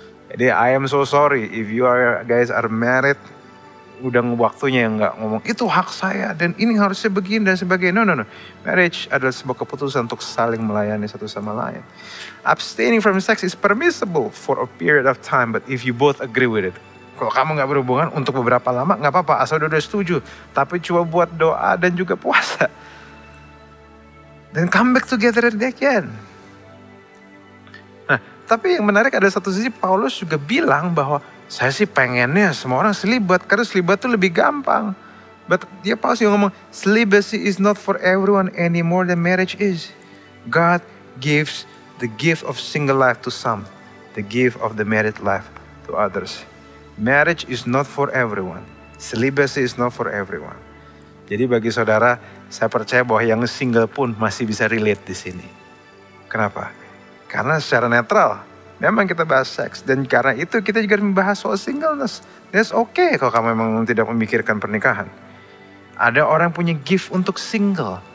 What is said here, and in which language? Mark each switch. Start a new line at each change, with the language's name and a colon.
Indonesian: Jadi
English: I am so sorry if you guys are married,
Indonesian: udah waktunya yang nggak ngomong itu hak saya dan ini harusnya begini dan sebagainya. No. Marriage adalah sebuah keputusan untuk saling melayani satu sama lain.
English: Abstaining from sex is permissible for a period of time, but if you both agree with it.
Indonesian: Kalau kamu nggak berhubungan untuk beberapa lama nggak apa-apa, asal udah setuju. Tapi coba buat doa dan juga puasa. Dan
English: come back together again.
Indonesian: Nah, tapi yang menarik ada satu sisi Paulus juga bilang bahwa saya sih pengennya semua orang selibat karena selibat itu lebih gampang.
English: But
Indonesian: dia Paulus yang ngomong
English: celibacy is not for everyone any more than marriage is. God gives the gift of single life to some, the gift of the married life to others. Marriage is not for everyone. Celibacy is not for everyone.
Indonesian: Jadi bagi saudara, saya percaya bahwa yang single pun masih bisa relate di sini. Kenapa? Karena secara netral, memang kita bahas seks. Dan karena itu kita juga membahas soal singleness.
English: That's okay
Indonesian: kalau kamu memang tidak memikirkan pernikahan. Ada orang punya gift untuk single.